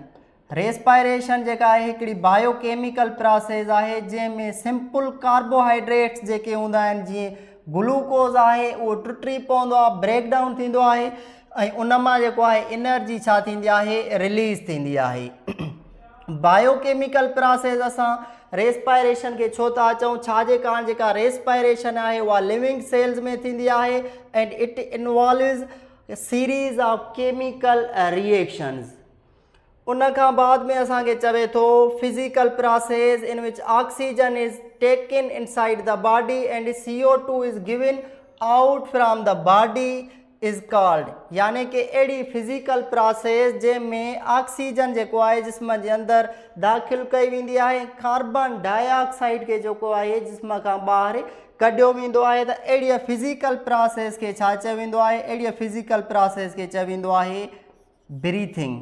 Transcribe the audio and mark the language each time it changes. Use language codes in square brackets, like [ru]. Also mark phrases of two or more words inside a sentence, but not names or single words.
[sd] रेस्पायरेशन जेका आहे हिकिड़ी [en] biochemical process [sd] आहे जंहिंमें [en] simple carbohydrates [sd] जेके हूंदा आहिनि जीअं ग्लूकोज आहे उहो टुटी पवंदो आहे, [en] break down [sd] थींदो आहे ऐं उन मां जेको आहे एनर्जी छा थींदी आहे? रिलीज़ थींदी आहे। [en] biochemical process [sd] असां रेस्पायरेशन के छो था चऊं? छाजे कारण जेका रेस्पायरेशन आहे उहा [en] living cells [sd] में थींदी आहे [en] and it involves series of chemical reactions. [sd] उन खां बाद में असांखे चवे थो [en] physical process in which oxygen is taken inside the body and CO2 is given out from the body is called. [sd] यानी कि अहिड़ी [en] physical process [sd] जंहिंमें ऑक्सीजन जेको आहे जिस्म जे अंदरि दाख़िल कई वेंदी आहे, [en] carbon dioxide [sd] खे जेको आहे जिस्म खां ॿाहिरि कढियो वेंदो आहे, त अहिड़ी [en] physical process [sd] खे छा चयो वेंदो आहे? अहिड़ी [en] physical process [sd] खे चयो वेंदो आहे ब्रीथिंग।